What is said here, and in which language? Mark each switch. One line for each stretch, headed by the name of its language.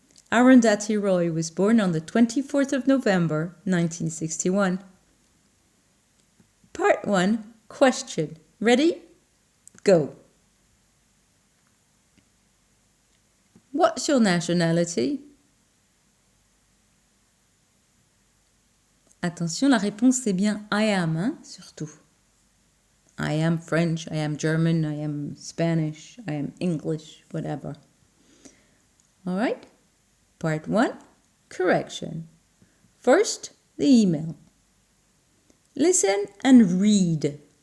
English: Arundhati Roy was born on the 24th of November 1961. Part 1, question. Ready? Go. What's your nationality?
French: Attention, la réponse c'est bien
English: I am,
French: hein, surtout.
English: I am French, I am German, I am Spanish, I am English, whatever. All right? Part 1, correction. First, the email. Listen and read.